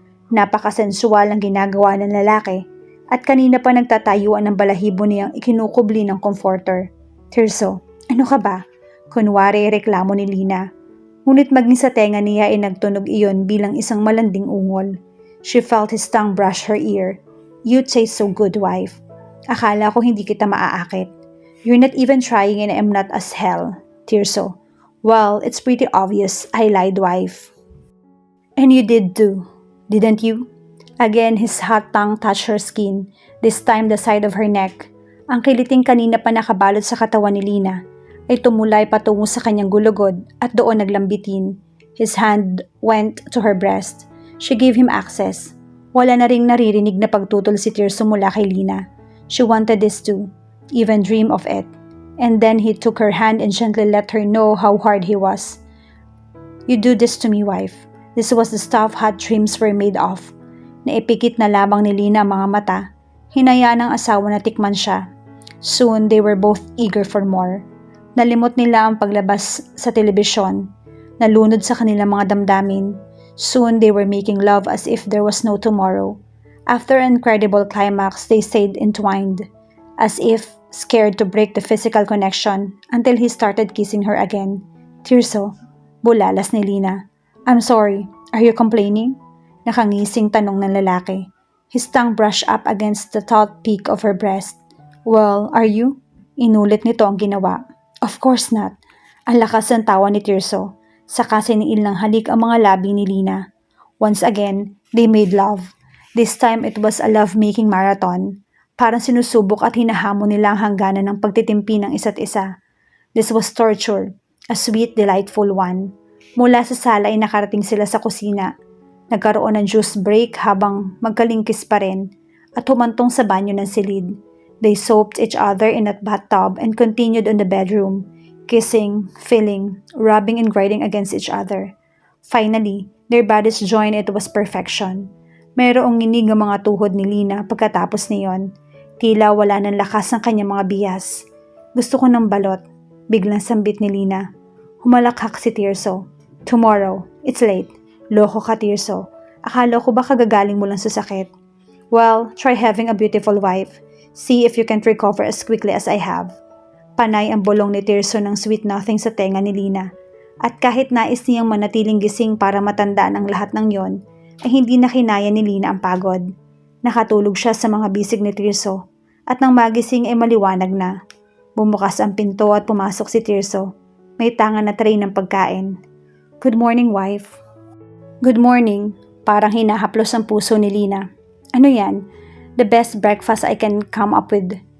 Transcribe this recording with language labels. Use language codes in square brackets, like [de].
[tl] Napakasensual ang ginagawa ng lalaki at kanina pa nagtatayuan ng balahibo niyang ikinukubli ng comforter. Tirso, ano ka ba? Kunwari reklamo ni Lina. Ngunit maging sa tenga niya ay nagtunog iyon bilang isang malanding ungol. [en] She felt his tongue brush her ear. You taste so good, wife. [tl] Akala ko hindi kita maaakit. [en] You're not even trying and I'm not as hell. Tirso. Well, it's pretty obvious I lied, wife. And you did too, didn't you? Again, his hot tongue touched her skin, this time the side of her neck. [tl] Ang kiliting kanina pa nakabalot sa katawan ni Lina ay tumulay patungo sa kanyang gulugod at doon naglambitin. [en] His hand went to her breast. She gave him access. [tl] Wala na ring naririnig na pagtutol si Tirso mula kay Lina. [en] She wanted this too, even dream of it. And then he took her hand and gently let her know how hard he was. You do this to me, wife. This was the stuff hot dreams were made of. [tl] Naipikit na lamang ni Lina ang mga mata. Hinayaan ng asawa na tikman siya. [en] Soon, they were both eager for more. [tl] Nalimot nila ang paglabas sa telebisyon. Nalunod sa kanilang mga damdamin. [en] Soon, they were making love as if there was no tomorrow. After an incredible climax, they stayed entwined. As if scared to break the physical connection until he started kissing her again. Tirso, [tl] bulalas ni Lina. [en] I'm sorry, are you complaining? [tl] Nakangising tanong ng lalaki. [en] His tongue brushed up against the taut peak of her breast. Well, are you? [tl] Inulit nito ang ginawa. [en] Of course not. [tl] Ang lakas ng tawa ni Tirso. Saka siniil ng halik ang mga labi ni Lina. [en] Once again, they made love. This time it was a love-making marathon. [tl] Parang sinusubok at hinahamon nila ang hangganan ng pagtitimpi ng isa't isa. [en] This was torture, a sweet, delightful one. [tl] Mula sa sala ay nakarating sila sa kusina. Nagkaroon ng juice break habang magkalingkis pa rin at humantong sa banyo ng silid. [en] They soaped each other in a bathtub and continued on the bedroom, kissing, feeling, rubbing and grinding against each other. Finally, their bodies joined. It was perfection. [tl] Mayroong nginig ang mga tuhod ni Lina pagkatapos niyon. Tila wala ng lakas ang kanyang mga biyas. Gusto ko ng balot. Biglang sambit ni Lina. Humalakhak si Tirso. [en] Tomorrow. It's late. [tl] Loko ka, Tirso. Akala ko ba kagagaling mo lang sa sakit? [en] Well, try having a beautiful wife. See if you can recover as quickly as I have. [tl] Panay ang bulong ni Tirso ng sweet nothing sa tenga ni Lina. At kahit nais niyang manatiling gising para matandaan ang lahat ng yon, ay hindi na kinaya ni Lina ang pagod. Nakatulog siya sa mga bisig ni Tirso at nang magising ay maliwanag na. Bumukas ang pinto at pumasok si Tirso. May tangan na tray ng pagkain. [en] Good morning, wife. Good morning. [tl] Parang hinahaplos ang puso ni Lina. Ano yan? [en] The best breakfast I can come up with.